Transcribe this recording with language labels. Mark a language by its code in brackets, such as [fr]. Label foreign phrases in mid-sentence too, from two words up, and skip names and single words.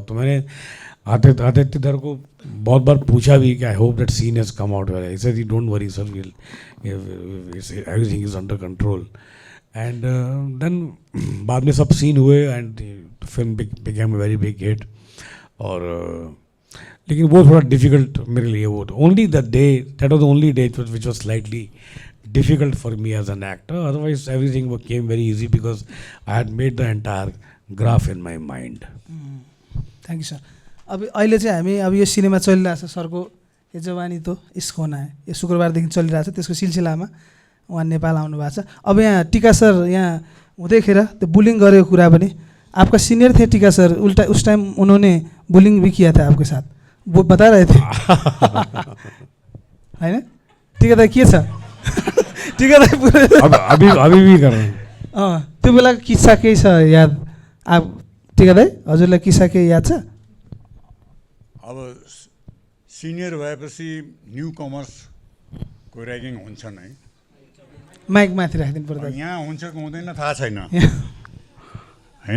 [hi] तो मैंने आदित्य धर को बहुत बार पूछा भी कि [en] I hope that scene has come out well. He said don't worry sir, everything is under control. and then [hi] बाद में सब सीन हुए [en] and film became a very big hit. [hi] और लेकिन वो थोड़ा डिफिकल्ट मेरे लिए वो [en] only that day, that was the only day which was slightly difficult for me as an actor. Otherwise everything came very easy because I had made the entire graph in my mind. thank you [ne] सर. अब अहिले चाहिँ हामी अब यो सिनेमा चलिरहेछ सरको [hi] ये जवानी तो इसको ना है, [ne] यो शुक्रबारदेखि चलिरहेछ. त्यसको सिलसिलामा उहाँ नेपाल आउनु भएको छ. अब यहाँ टिका सर यहाँ हुँदैखेर त्यो बुलिङ गरेको कुरा पनि [hi] आपका सीनियर थे टिका सर, उल्टा उस टाइम उन्होंने बुलिङ भी किया था आपके साथ, वो बता रहे थे [ne] होइन? टिका दाइ के छ? टिका दाइ पुरै [hi] अभी भी कर रहे हैं. [ne] त्यो बेलाको किस्सा केही छ याद? आप टिका दाइ हजुरलाई किस्सा केही याद छ? अब सिनियर भएपछि न्यू कमर्सको ऱ्यागिङ हुन्छ नै. माइक माथि राखिदिनु पर्दा यहाँ हुन्छ कि हुँदैन थाहा छैन होइन.